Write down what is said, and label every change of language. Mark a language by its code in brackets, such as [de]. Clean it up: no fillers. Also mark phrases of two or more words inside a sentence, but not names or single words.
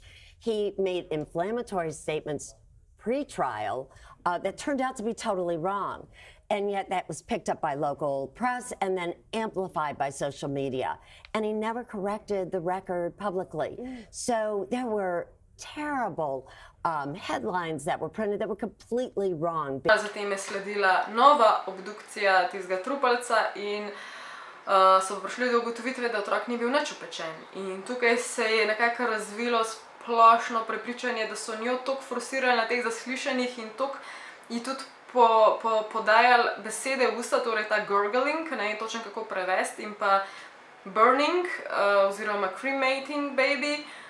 [en] He made inflammatory statements pre-trial that turned out to be totally wrong. And yet that was picked up by local press and then amplified by social media. And he never corrected the record publicly. So there were terrible headlines that were printed that were completely wrong. [sl] Zatem je sledila nova obdukcija tistega trupalca in so prišli do ugotovitve, da otrok ni bil nič opečen. In tukaj se je nekako razvilo splošno prepričanje, da so njo toliko forsirali na teh zaslišanjih in toliko ji tudi podajali besede v usta, torej ta gurgling, ne vem točno kako prevesti, in pa [en] burning oziroma cremating baby,